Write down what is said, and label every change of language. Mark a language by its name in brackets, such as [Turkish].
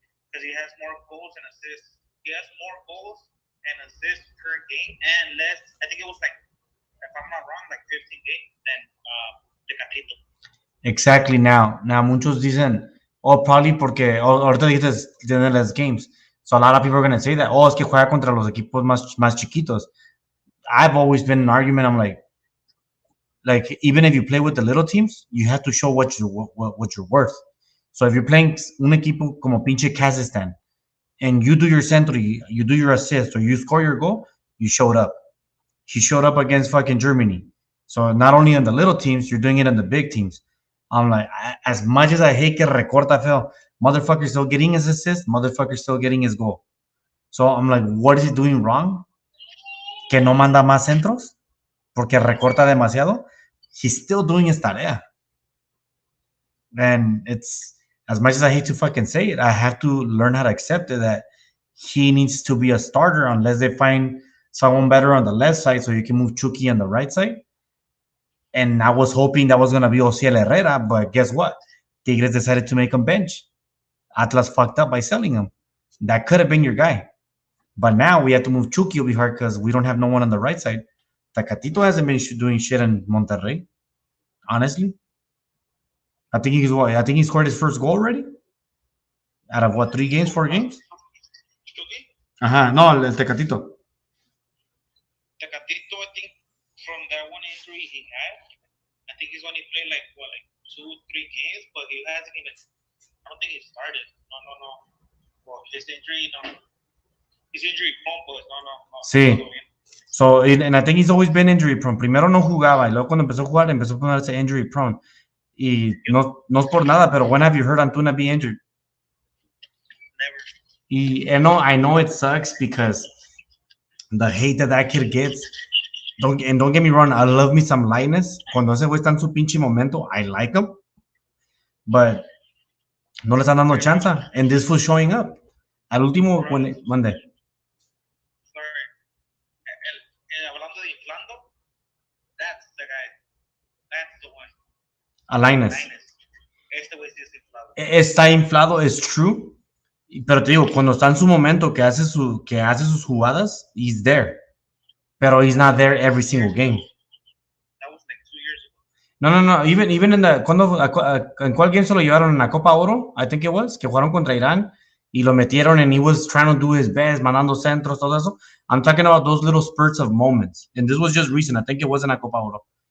[English] because he has more goals and assists. He has more goals and assists per game and less. I think it was like, if I'm not wrong, like 15 games than Tecatito. Exactly now. [Spanish] Now muchos dicen, oh, probably porque ahorita dijiste tiene [English] less games. So a lot of people are going to say that, oh, [Spanish] es que juega contra los equipos más chiquitos. [English] I've always been an argument. I'm like even if you play with the little teams, you have to show what you're worth. So if you're playing [Spanish] un equipo como pinche [English] Kazakhstan and you do your centro, you do your assist or you score your goal, you showed up. He showed up against fucking Germany. So not only on the little teams, you're doing it on the big teams. I'm like, as much as I hate [Spanish] que recorta feo, [English] motherfucker still getting his assist, motherfucker still getting his goal. So I'm like, what is he doing wrong? [Spanish] Que no manda más centros porque recorta demasiado. [English] He's still doing his tarea. And it's, as much as I hate to fucking say it, I have to learn how to accept it that he needs to be a starter unless they find someone better on the left side so you can move Chucky on the right side. And I was hoping that was going to be Ociel Herrera, but guess what? Tigres decided to make him bench. Atlas fucked up by selling him. That could have been your guy. But now we have to move Chucky over here because we don't have no one on the right side. Tecatito hasn't been doing shit in Monterrey, honestly. I think he scored his first goal already. Out of what, 3 games, 4 games? Chucky? [Spanish] No, el Tecatito. [English] Tecatito, I think from that one injury he had, I think he's only played like 2-3 games, but he hasn't even. I don't think he started. No. Well, his injury, no. He's injury prone, but no. [Spanish] Sí. [English] So, and I think he's always been injury prone. [Spanish] Primero no jugaba y luego cuando empezó a jugar empezó a ponerse [English] injury prone. [Spanish] Y no es por nada, pero [English] when have you heard Antuna be injured? Never. And I know it sucks because the hate that kid gets. Don't get me wrong, I love me some Linus. [Spanish] Cuando ese güey está en su pinche momento, [English] I like him. [Spanish] But no le están dando chance. [English] And this was showing up. [Spanish] Al último, mande. [English] Sorry. [Spanish] Hablando de inflando, [English] that's the guy. That's the one. [Spanish] A Linus. Este güey sí es inflado. Está inflado, es true. Pero te digo, cuando está en su momento que hace sus jugadas, [English] he's there. Pero he's not there every single game. That was like 2 years ago. No. Even in the [Spanish] en cuál game se lo llevaron en la Copa Oro, [English] I think it was, [Spanish] que jugaron contra Irán y lo metieron [English] and he was trying to do his best, [Spanish] mandando centros, todo eso. [English] I'm talking about those little spurts of moments. And this was just recent. I think it was in la Copa Oro.